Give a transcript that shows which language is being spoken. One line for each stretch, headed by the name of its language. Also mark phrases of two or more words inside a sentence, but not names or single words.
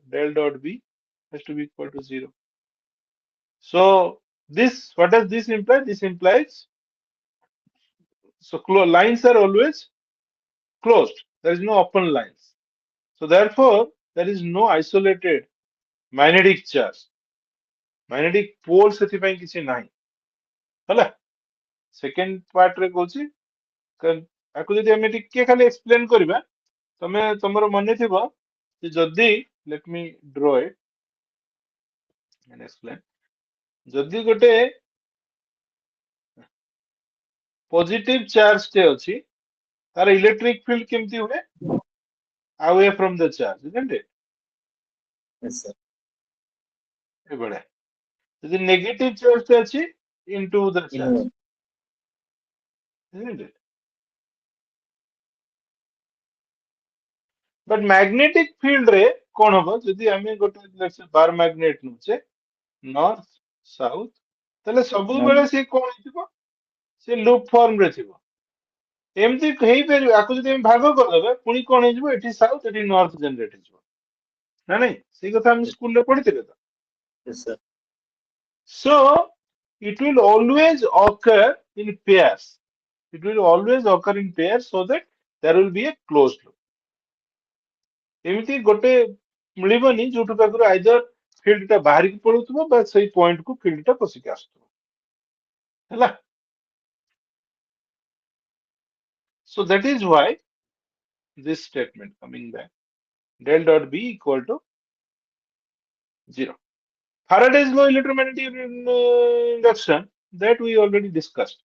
English: Del dot B has to be equal to zero. So this, what does this imply? This implies so lines are always closed. There is no open lines. So therefore, there is no isolated magnetic charge. Magnetic pole
Odia: ସେଥିପାଇଁ କିଛି ନାହିଁ ହେଲା ସେକେଣ୍ଡ ପାର୍ଟରେ କହୁଛି ଆକୁ ଯଦି ଆମେ ଟିକେ ଖାଲି ଏକ୍ସପ୍ଲେନ କରିବା ତମେ ତମର ମନେ ଥିବ ଯେ ଯଦି
English: let me draw it and explain
Odia: ଯଦି ଗୋଟେ
English: positive charge
Odia: ଟେ ଅଛି ତାର
English: electric field
Odia: କେମିତି ହୁଏ
English: away from the charge isn't it Yes, sir.
Odia: ଏଭଳିଆ ଯଦି
English: negative charge
Odia: ଟେ ଅଛି
English: into the charge In isn't it but magnetic field
Odia: ରେ କଣ ହବ ଯଦି ଆମେ ଗୋଟେ
English: let's say bar magnet
Odia: ନଉଛେ
English: north south
Odia: ତାହେଲେ ସବୁବେଳେ ସେ କଣ ହେଇଥିବ ସେ
English: loop form
Odia: ରେ ଥିବ ଏମିତି ହେଇପାରିବ ଆକୁ ଯଦି ଆମେ ଭାଗ କରିଦେବା ପୁଣି କଣ ହେଇଯିବ ଏଠି ସାଉଥ ଏଠି ନର୍ଥ ଜେନେରେଟ ହେଇଯିବ ନା ନାଇଁ ସେଇ କଥା ଆମେ ସ୍କୁଲରେ ପଢିଥିଲେ ତ
English: yes, sir. so it will always occur in pairs it will always occur in pairs so that there will be a closed loop
Odia: ଏମିତି ଗୋଟେ ମିଳିବନି ଯୋଉଠୁ ପାଖରୁ
English: either field
Odia: ଟା ବାହାରିକି ପଳଉଥିବ ବା ସେଇ ପଏଣ୍ଟ କୁ ଫିଲ୍ଡ ଟା ପଶିକି ଆସୁଥିବ ହେଲା
English: so that is why this statement coming back del dot b equal to 0 Faraday's law electromagnetic induction that we already discussed.